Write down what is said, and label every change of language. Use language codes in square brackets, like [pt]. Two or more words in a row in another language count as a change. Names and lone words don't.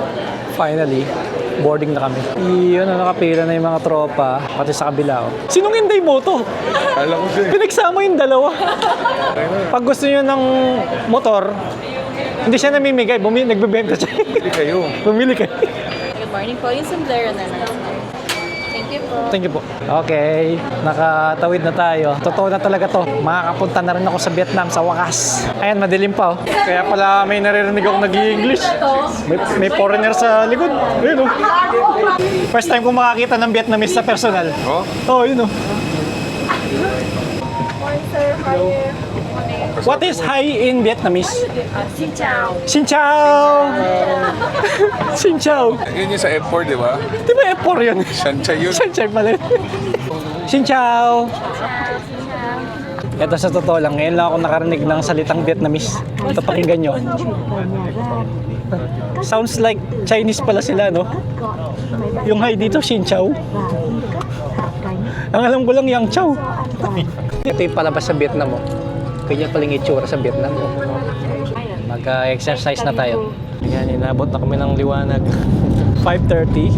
[tl] Finally, boarding na kami. Iyon, nakapila na yung mga tropa, pati sa kabila. Oh. Sinong Inday mo to? Alam ko siya. Pinagsama yung dalawa. Pag gusto nyo ng motor, hindi siya namimigay, nagbebenta siya. Bili kayo. Bumili kayo. [en] Good morning [tl] po. Yung sombrero na lang. [en] Thank you [tl] po. [en] Thank you [tl] po. Okay, nakatawid na tayo. Totoo na talaga to. Makakapunta na rin ako sa Vietnam sa wakas. Ayan, madilim pa oh. Kaya pala may naririnig ako nag-i-English. May foreigner sa likod. Ayun oh. [en] First time [tl] ko makakita ng Vietnamese sa personal. Oh? Oh, yun oh. [en] What is hi in Vietnamese? [vi] Xin chào. Xin chào! Xin chào! [tl] Yun yung sa F4, di ba? Di ba F4 yun? Shansha yun. [vi] Xin chào [tl] pala. [vi] Xin chào! [tl] Ito sa totoo lang, ngayon lang ako nakarinig ng salitang Vietnamese. Ito pakinggan nyo. [en] Sounds like Chinese [tl] pala sila, no? Yung hi dito, [vi] Xin chào. [tl] Ang alam ko lang, Yang Chow. Ito yung palabas sa Vietnam, oh. Kanya paling itsura sa Vietnam. Mag-exercise na tayo. Yan, inabot na kami ng liwanag. 5:30.